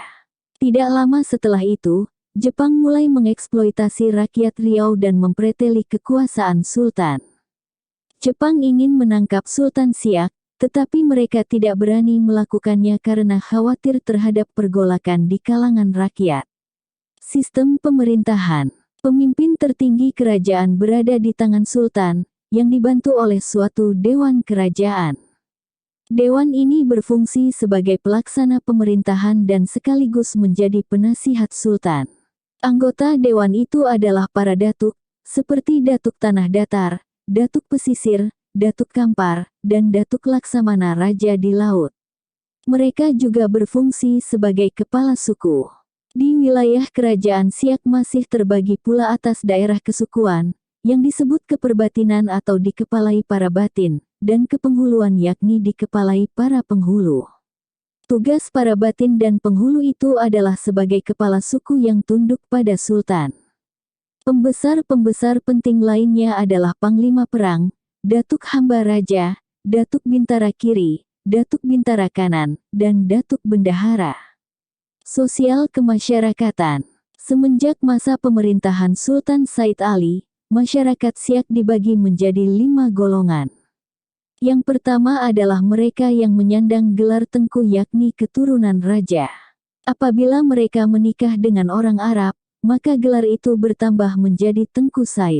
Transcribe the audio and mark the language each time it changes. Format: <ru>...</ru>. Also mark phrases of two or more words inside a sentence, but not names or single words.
<id>Tidak lama setelah itu, Jepang mulai mengeksploitasi rakyat Riau dan mempreteli kekuasaan Sultan. Jepang ingin menangkap Sultan Siak, tetapi mereka tidak berani melakukannya karena khawatir terhadap pergolakan di kalangan rakyat. Sistem pemerintahan. Pemimpin tertinggi kerajaan berada di tangan Sultan, yang dibantu oleh suatu Dewan Kerajaan. Dewan ini berfungsi sebagai pelaksana pemerintahan dan sekaligus menjadi penasihat Sultan. Anggota Dewan itu adalah para datuk, seperti Datuk Tanah Datar, Datuk Pesisir, Datuk Kampar, dan Datuk Laksamana Raja di Laut. Mereka juga berfungsi sebagai kepala suku. Di wilayah kerajaan Siak masih terbagi pula atas daerah kesukuan, yang disebut keperbatinan atau dikepalai para batin, dan kepenghuluan yakni dikepalai para penghulu. Tugas para batin dan penghulu itu adalah sebagai kepala suku yang tunduk pada sultan. Pembesar-pembesar penting lainnya adalah Panglima Perang, Datuk Hamba Raja, Datuk Bintara Kiri, Datuk Bintara Kanan, dan Datuk Bendahara. Sosial kemasyarakatan. Semenjak masa pemerintahan Sultan Said Ali, masyarakat Siak dibagi menjadi 5 golongan. Yang pertama adalah mereka yang menyandang gelar tengku yakni keturunan raja. Apabila mereka menikah dengan orang Arab, maka gelar itu bertambah menjadi Tengku Said.</id>